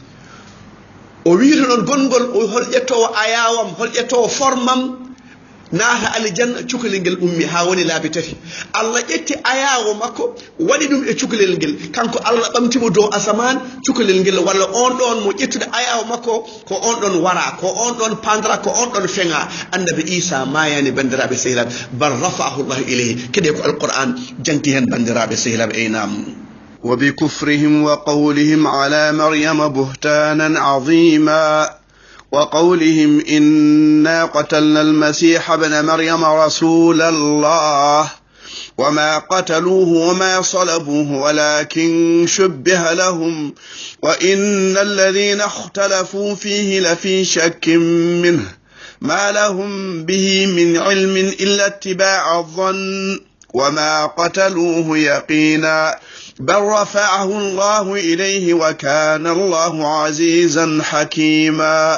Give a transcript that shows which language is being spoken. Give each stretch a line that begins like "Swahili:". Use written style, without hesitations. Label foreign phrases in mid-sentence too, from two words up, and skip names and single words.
Fula: o wiito noon gongol o hol ƴettowo ayawam hol ƴettowo formam naata aljanna cukalel ngel ummi ha woni laabi tati allah ƴetti ayawo makko waɗi ɗum e cukalel ngel kanko allah ɓamtimo dow asaman cukalel ngel walla on ɗon mo ƴettude ayawo makko ko on ɗon wara ko on ɗon pandra ko on ɗon feŋa annabi isa mayani bandiraɓe sehilaɓe
Arabic: بل رفعه الله إليه
Fula: keɗe ko alquran janti hen bandiraɓe sehilaɓe eynam
Arabic: وبكفرهم وقولهم على مريم بهتانا عظيما وقولهم إنا قتلنا المسيح ابن مريم رسول الله وما قتلوه وما صلبوه ولكن شبه لهم وإن الذين اختلفوا فيه لفي شك منه ما لهم به من علم إلا اتباع الظن وما قتلوه يقينا بل رفعه الله إليه وكان الله عزيزا حكيما.